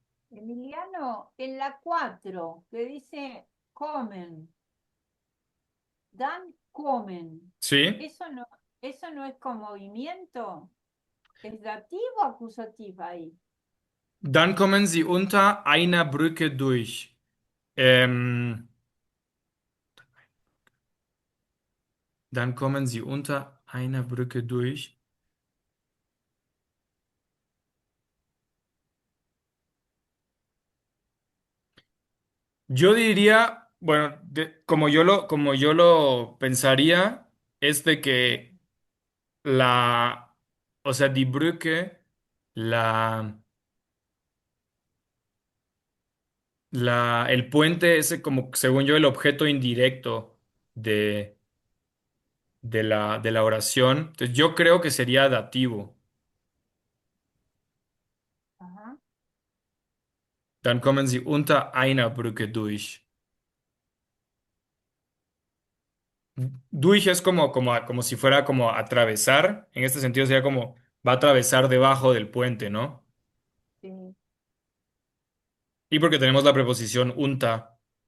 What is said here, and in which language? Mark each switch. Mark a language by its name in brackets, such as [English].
[Spanish] Emiliano, en la 4 que dice comen, dan comen. Sí. Eso no es con movimiento. ¿Es dativo o acusativo ahí? [German] Dann kommen sie unter einer Brücke durch. Ähm, Dann kommen sie unter einer Brücke durch. [Spanish] Yo diría, bueno, como yo lo pensaría, es de que la, o sea, [German] die Brücke, [Spanish] la, el puente es como, según yo, el objeto indirecto de, de la oración. Entonces, yo creo que sería dativo. Ajá. [German] Dann kommen sie unter einer Brücke durch. [Spanish] Durch es como si fuera como atravesar. En este sentido sería como va a atravesar debajo del puente, ¿no? Sí. Y porque tenemos la preposición unta.